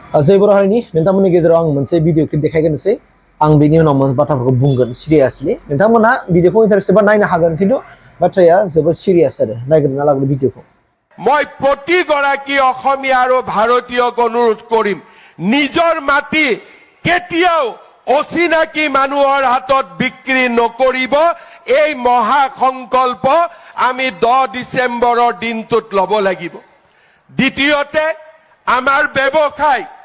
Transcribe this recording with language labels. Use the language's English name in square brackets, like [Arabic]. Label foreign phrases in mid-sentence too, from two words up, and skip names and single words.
[Bodo] जय बर' हारिनि नोंथांमोननि गेजेराव आं मोनसे [English] video clip [Bodo] देखायगोनसै आं बेनि उनाव बाथ्राफोरखौ बुंगोन सिरियासलि नोंथांमोना भिडिअखौ इन्टारेस्ट बा नायनो हागोन किन्तु बाथ्राया जोबोद सिरियास आरो नायग्रोना लागोन भिडिअखौ [Assamese] মই প্ৰতিগৰাকী অসমীয়া আৰু ভাৰতীয়ক অনুৰোধ কৰিম নিজৰ মাটি কেতিয়াও অচিনাকি মানুহৰ হাতত বিক্ৰী নকৰিব এই মহা সংকল্প আমি 10 ডিসেম্বৰৰ দিনটোত ল'ব লাগিব দ্বিতীয়তে আমাৰ ব্যৱসায়